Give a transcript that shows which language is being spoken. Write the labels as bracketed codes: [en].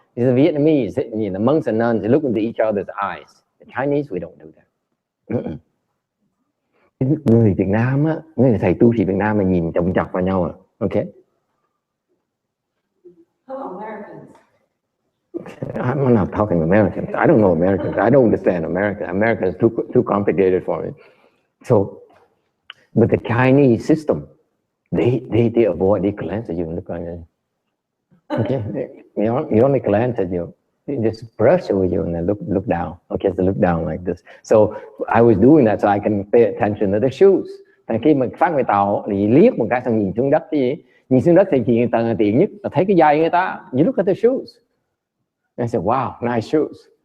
[en] The Vietnamese, the monks and nuns, they look into each other's eyes. The Chinese, we don't do that. [vi] Người Việt Nam á, người thầy tu sĩ Việt Nam mà nhìn chồng chọc vào nhau à. [en] Okay. Americans. I'm not talking Americans. I don't know Americans. I don't understand America. America is too complicated for me. So, but the Chinese system, they avoid, they glance at you and look at you. Okay, you only glance at you. They just brush over you and then look down. Okay, so look down like this. So I was doing that so I can pay attention to the shoes. [vi] Thành khi mình phát người Tàu thì liếc một cái xong nhìn xuống đất cái gì, nhìn xuống đất thì chuyện tiện nhất là thấy cái giày người ta. [en] You look at the shoes. I said, wow, nice shoes.